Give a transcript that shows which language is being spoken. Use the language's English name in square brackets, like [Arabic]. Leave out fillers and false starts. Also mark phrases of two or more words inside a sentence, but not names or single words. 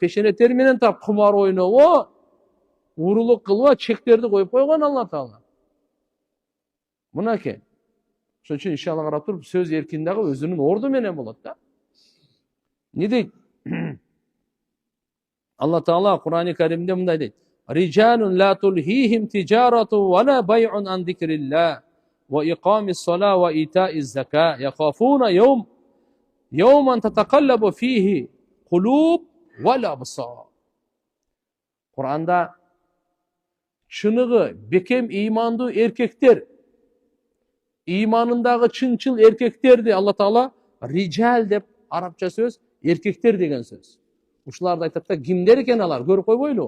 [Kyrgyz] Пешене тер менен тап, кумар ойнобо, урулук кылба, чектерди коюп койгон Алла Таала. Мынакей. Ошон үчүн иншалла карап туруп, сөз эркиндиги өзүнүн орду менен болот да. Не дейт? Алла Таала Кур'ан-ы Каримде мындай дейт: [Arabic] "رجال لا تلهيهم تجارة ولا بيع عن ذكر الله وإقام الصلاة وإيتاء الزكاة يخافون يوما تتقلب فيه القلوب والأبصار." [Kyrgyz] Кур'анда чыныгы бекем ыймандуу эркектер, ыйманындагы чынчыл эркектерди Алла Таала риджал деп, арабча сөз, эркектер деген сөз. Ушуларды айтат да, кимдер экен алар? Көрүп койбойлу.